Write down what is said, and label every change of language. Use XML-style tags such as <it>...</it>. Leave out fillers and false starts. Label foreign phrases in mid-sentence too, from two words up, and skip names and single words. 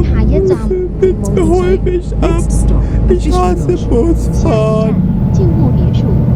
<zh>下一站</zh> <de>Bitte hol mich ab.</de> <en>Next stop,</en> <de>Ich Fishing hasse Lodge. Busfahren.</de> <zh>静物别墅。</zh>